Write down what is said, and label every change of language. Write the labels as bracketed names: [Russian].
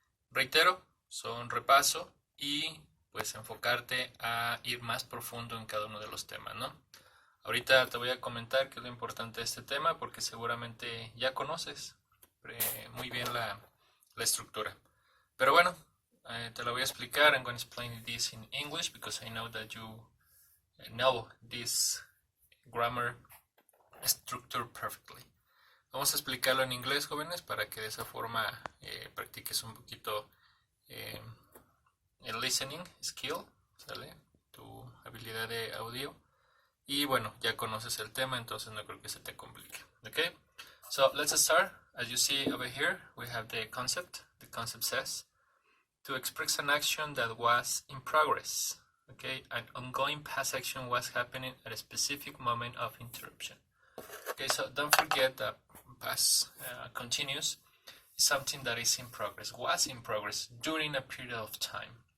[Spanish] Reitero, son repaso y pues enfocarte a ir más profundo en cada uno de los temas, ¿no? Ahorita te voy a comentar qué es lo importante de este tema porque seguramente ya conoces muy bien la estructura. Pero bueno, te lo voy a explicar. [English] I'm going to explain this in English because I know that you know this grammar structure perfectly. [Spanish] Vamos a explicarlo en inglés, jóvenes, para que de esa forma practiques un poquito el listening skill, ¿sale? Tu habilidad de audio. Y bueno, ya conoces el tema, entonces no creo que se te complique. [English] Okay? So let's start. As you see over here, we have the concept. The concept says to express an action that was in progress. Okay, an ongoing past action was happening at a specific moment of interruption. Okay, so don't forget that past continuous is something that is in progress, was in progress during a period of time.